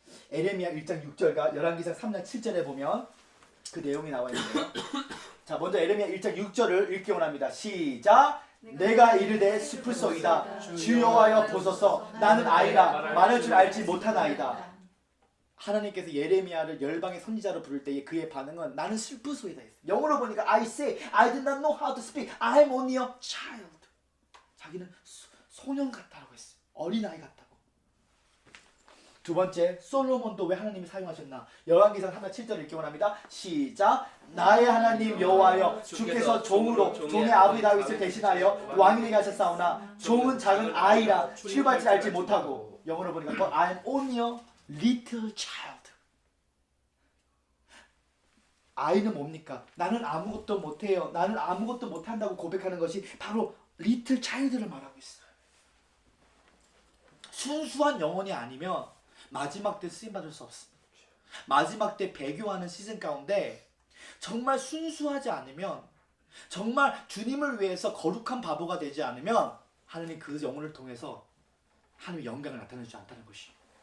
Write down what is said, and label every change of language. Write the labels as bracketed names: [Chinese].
[Korean] 에레미야 1장 6절과 열왕기상 3장 7절에 보면 그 내용이 나와 있는데요. 자, 먼저 에레미야 1장 6절을 읽기 원합니다. 시작! 내가 이르되 슬플소이다. 주 여호와여 보소서. 나는 아이라 말할 줄 알지 못하나이다. 하나님께서 예레미야를 열방의 선지자로 부를 때의 그의 반응은 나는 슬프소이다 했어요. 영어로 보니까 [English] I say I did not know how to speak. I'm only a child. [Korean] 자기는 소년 같다고 했어요. 어린아이 같다고. 두 번째, 솔로몬도 왜 하나님이 사용하셨나? 열왕기상 3장 7절을 읽기 원합니다. 시작! 나의 하나님 여호와여 주께서 종으로 종의 아버지 다윗을 대신하여 왕이 되게 하셨사오나 종은 작은 아이라 출발할 줄 알지 못하고. 영어로 보니까 [English] But I'm only a little child. [Korean] 아이는 뭡니까? 나는 아무것도 못해요. 나는 아무것도 못한다고 고백하는 것이 바로 little child를 말하고 있어요. 순수한 영혼이 아니면 마지막 때 쓰임받을 수 없습니다. 마지막 때 배교하는 시즌 가운데 정말 순수하지 않으면, 정말 주님을 위해서 거룩한 바보가 되지 않으면 하나님 그 영혼을 통해서 하나님의 영광을 나타내지 않다는 것이에요.